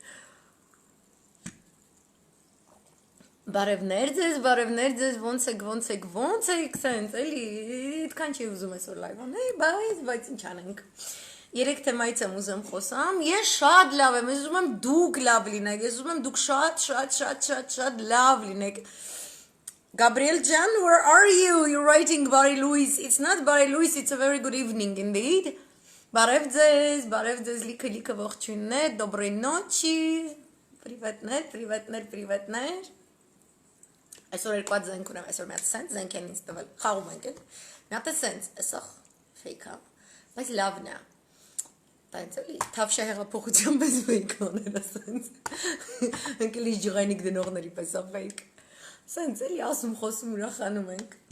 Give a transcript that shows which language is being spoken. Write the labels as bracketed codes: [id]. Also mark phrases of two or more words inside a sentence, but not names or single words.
[hy] Բարևներ ձեզ, ոնց եք, սենց, էլի, այդքան չի ուզում այսօր լայվ անեի, բայց ինչ անենք։ Երեք թեմայից եմ ուզում խոսամ, ես շատ լավ եմ, ես ուզում եմ դուք լավ լինեք, ես ուզում եմ դուք շատ լավ լինեք։ Gabriel Jan, [en] where are you? You're writing Barry Lewis. It's not Barry Lewis, it's a very good evening indeed. [hy] Բարև ձեզ, լիքը ողջույններ, [ru] доброй ночи. Privetներ. [hy] Այսօր երկու զենք ունեմ, այսօր մի հատ սենց զենք են ինձ տվել, խաղում ենք էլ։ Մի հատ է սենց, այսօր ֆեյքա, բայց լավն է։ Բայց էլի թավշա հեղափոխության պես ֆեյք անել է սենց։ Ընկելի ջղայնիկ դնողների պես է ֆեյք։ Սենց էլի ասում խոսում ուրախանում ենք։